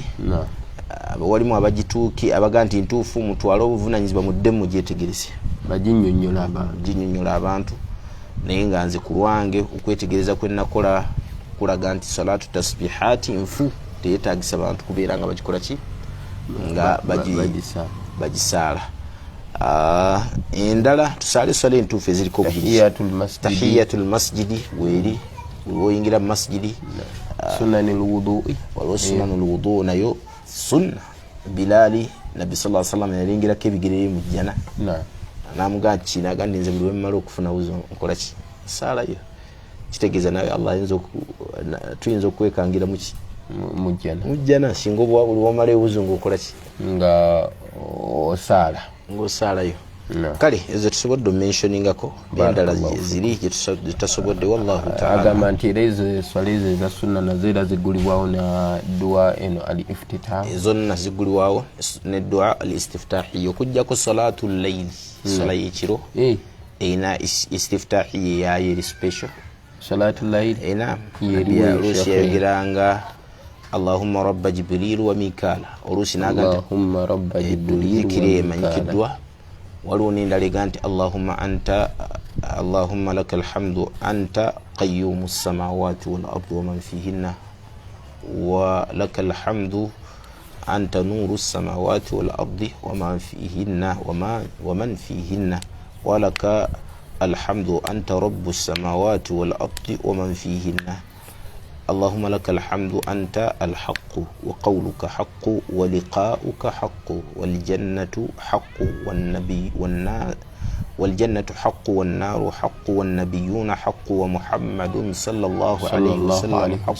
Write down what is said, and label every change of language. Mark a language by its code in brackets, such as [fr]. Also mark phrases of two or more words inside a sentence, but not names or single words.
[lg] Walimu abagituuki abaganti ntuufu mutwala obuvunanyizibwa muddemu gyetegerese baginyonnyola abantu, naye nga nze ku lwange okwetegereza kwe nakola kulaga nti [ar] صلاة تسبيحات [lg] nfu teyetaagisa abantu kubeera nga bagikola ki nga bagisala. Endala tusale swala entuufu eziriko [ar] تحية المسجد [lg] weri woyingira mu masjidi, [ar] سنن الوضوء, [lg] waliwo [ar] سنن الوضوء' [lg] nayo sunna. Bilali Nabi [ar] صلى الله عليه وسلم [lg] yalingirako ebigere mu jjana namuga kinaga ndinze buli wemmala okufuna wuzo nkola ki salayo, kitegeeza nawe Allah tuyinza okwekangira muki mujjana singa buli wamala ewuzo ng'okola ki nga osalayo. Kale ezo tusobodde mentioningako endala ziri gyetusobodde. [ar] والله تعالى [lg] agamba nti ezo swala ezo eza sunna nazo era zigulibwawo na dua eno al-iftitah, ezo nna zigulibwawo ne [ar] دعاء الاستفتاح, [lg] okujjako [ar] صلاة الليل, [lg] sala y'ekiro eyina istiftahi yayo special. [ar] صلاة الليل [lg] ina oluusi yayogeranga [ar] اللهم رب جبريل وميكائيل, [lg] oluusi naganta [ar] اللهم رب جبريل [lg] zikiri emanyikiddwa. Waliwo n'endala ega nti [ar] اللهم لك الحمد أنت قيوم السماوات والأرض ومن فيهن ولك الحمد أنت نور السماوات والأرض ومن فيهن ومن فيهن ولك الحمد أنت رب السماوات والأرض ومن فيهن اللهم لك الحمد أنت الحق وقولك حق ولقاؤك حق والجنة حق والجنة حق والنار حق والنبيون حق ومحمد صلى الله عليه وسلم حق